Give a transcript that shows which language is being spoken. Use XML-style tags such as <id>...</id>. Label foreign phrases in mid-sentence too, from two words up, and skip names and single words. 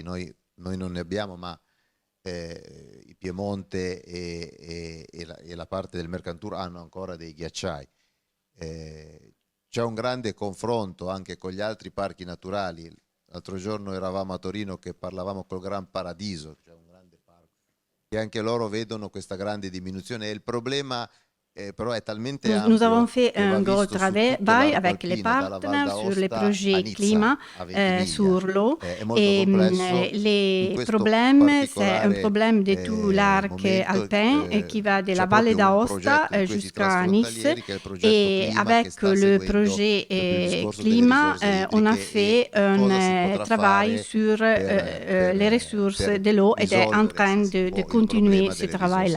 <it>Noi non ne abbiamo, ma il Piemonte e la parte del Mercantour hanno ancora dei ghiacciai. C'è un grande confronto anche con gli altri parchi naturali. L'altro giorno eravamo a Torino che parlavamo col Gran Paradiso, cioè un grande parco, e anche loro vedono questa grande diminuzione. E il problema però è talmente ampio.</it> <fr>Nous avons fait un gros travail avec les partenaires sur les projets climat sur l'eau. Et les problèmes, c'est un problème de tout l'arc alpin qui va de la Valle d'Aosta jusqu'à Nice. Et avec le projet climat, on a fait un travail sur les ressources de l'eau et est en train de continuer ce travail-là.</fr>